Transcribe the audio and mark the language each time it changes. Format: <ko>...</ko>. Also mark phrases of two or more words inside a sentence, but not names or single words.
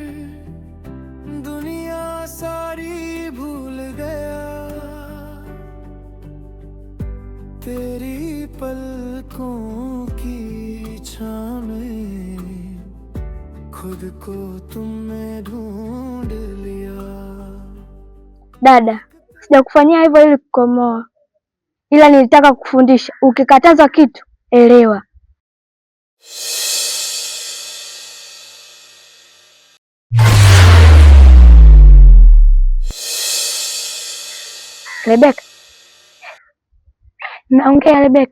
<hi>दुनिया सारी भूल गया, तेरी पलकों की छां में खुद को तुमने ढूंढ लिया.</hi> <sw>Dada, sijakufanyia hivyo ili kukomoa, ila nilitaka kukufundisha. Ukikatazwa kitu elewa. Rebeka, naongea Rebeka.</sw>